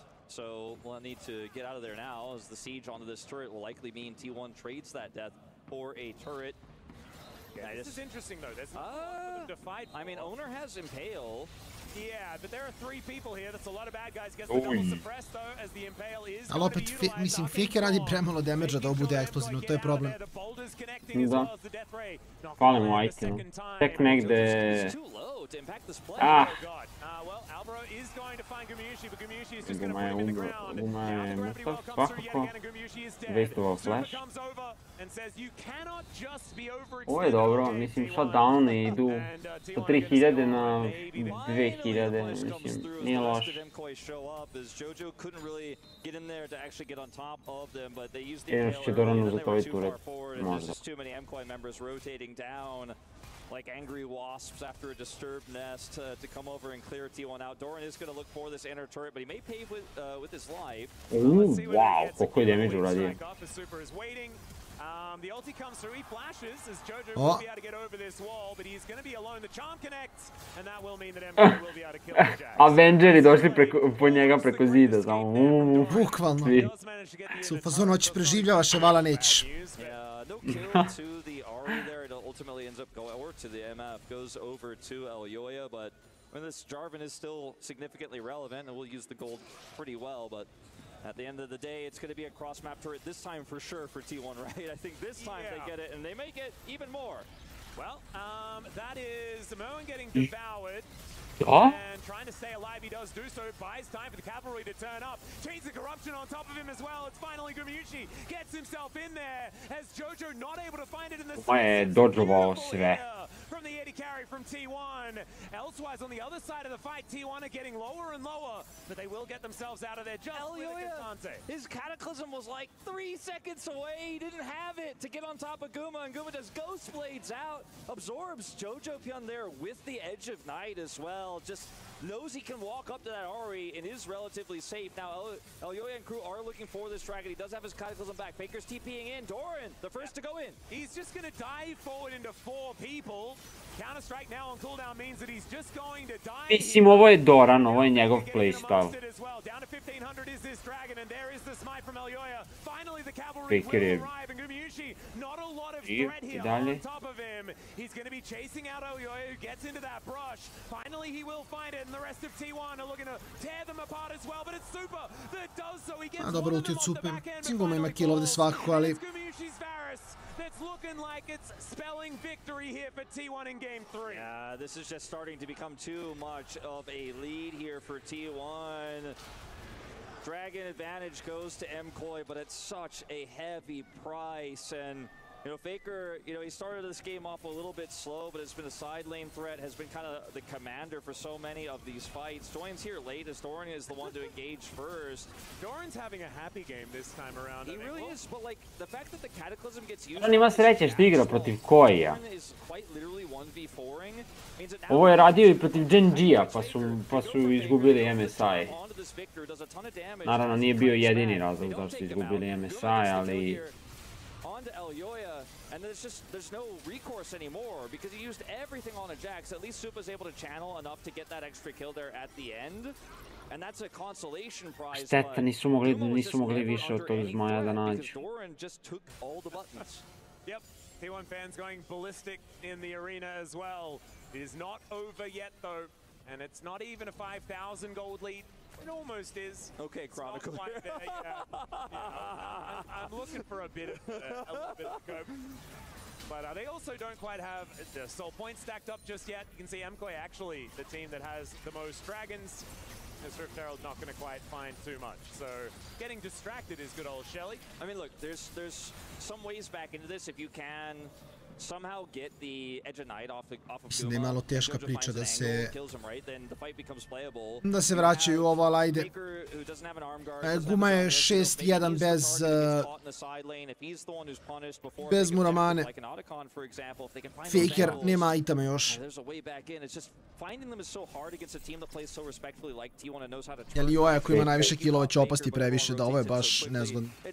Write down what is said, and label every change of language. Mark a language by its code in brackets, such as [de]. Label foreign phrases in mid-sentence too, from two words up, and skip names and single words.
[en] So we'll need to get out of there now, as the siege onto this turret will likely mean T1 trades that death for a turret. Yeah, this is interesting though. There's not for them to fight. I mean, Owner has Impale. Yeah, but there are 3 people here. That's a lot of bad guys. Gets the double suppress though, as the Impale is. [sr] Ali opet, mislim, Fake radi premalo damage-a da ovo bude eksplozivno, to je problem. Da. Fali mu item. Tek negde... Guma je mrtav, svakako. Wastovao flash. Ovo je dobro, mislim, shutdown ne idu sa 3000 na 2000, mislim, nije loš. Jedino što će Doran uzeti ovaj turret, možda. [en] Like angry wasps after a disturbed nest to come over and clear T1 out. Doran is going to look for this inner turret, but he may pay with his life. [sr] Wow, koliko je damage uradio. [en] The ulti comes through, he flashes as Jojo will be able to get over this wall, but he's going to be alone. The charm connects, and that will mean that MILIONA will be able to kill the Jack. [sr] Avengeri došli po njega preko zida, samo. Bukvalno. Su u fazonu, hoćeš preživljavaš, a vala nećeš. [en] No kill to the Ari there. It ultimately ends up going, or to the MF, goes over to Elyoya, but when this Jarvan is still significantly relevant, and we'll use the gold pretty well, but at the end of the day, it's going to be a cross-map turret this time for sure for T1, right? I think this time they get it, and they make it even more. Well, that is Moen getting devoured. Ja. And trying to stay alive, he does do so. Buys time for the cavalry to turn up. Chains of corruption on top of him as well. It's finally Gumayushi gets himself in there as Jojo not able to find it in the [sr] je dodžovao sve. [en] From the 80 carry from T1. Elsewise, on the other side of the fight, T1 are getting lower and lower, but they will get themselves out of there just with a Gastante. His Cataclysm was like 3 seconds away. He didn't have it to get on top of Guma, and Guma does Ghost Blades out. Absorbs Jojo Pyun there with the Edge of Night as well. Just knows he can walk up to that Ari and is relatively safe. Now, Elyoya and crew are looking for this dragon. He does have his Cataclysm back. Faker's TPing in. Doran, the first to go in. He's just going to dive forward into 4 people. Counter-strike now on cooldown means that he's just going to die. [sr] Mislim, ovo je Doran, ovo je njegov playstyle. [en] Down to 1500 is this dragon, and there is the smite from Elyoya. Finally, the cavalry will arrive, and Gumayushi, not a lot of threat here on top of him. He's going to be chasing out Elyoya, who gets into that brush. Finally, he will find it, and the rest of T1 are looking to tear them apart as well, but it's Super that does so. He gets [sr] dobro ulti od Super. Sigurno ima kill ovdje svakako, ali... [en] That's looking like it's spelling victory here for T1 in game 3. Yeah, this is just starting to become too much of a lead here for T1. Dragon advantage goes to MKOI, but it's such a heavy price. And you know, Faker, you know, he started this game off a little bit slow, but it's been a side lane threat, has been kind of the commander for so many of these fights. Joins here late as Doran is the one to engage first. Doran's having a happy game this time around. He really is, but like the fact that the Cataclysm gets used. On [sr] ima sreće što igra protiv KOI-a. Ovo je radio i protiv GenG-a, pa su izgubili MSI. Naravno, nije bio jedini razlog da su izgubili MSI, ali... [en] onto Elyoya, and there's no recourse anymore because he used everything on a Jax. At least Supa's able to channel enough to get that extra kill there at the end. And that's a consolation prize. [sr] Šteta, nisu mogli više od tog zmaja da nađu. [en] Doran just took all the buttons. Yep, T1 fans going ballistic in the arena as well. It is not over yet though, and it's not even a 5,000 gold lead. It almost is. Okay, Chronicle. I'm looking for a bit of scope. But they also don't quite have the soul points stacked up just yet. You can see MKOI actually the team that has the most dragons. Swift Herald not going to quite find too much. So getting distracted is good old Shelly. I mean, look, there's some ways back into this if you can somehow get the edge of night off of [sr] Mislim da je malo teška priča da se [en] then the fight becomes playable. [sr] da se vraćaju ovo, ali ajde. Guma je 6-1 bez Muramane. Faker nema itama još. Jel i ovaj ako ima najviše kilova će opasti previše, da ovo je baš nezgodno.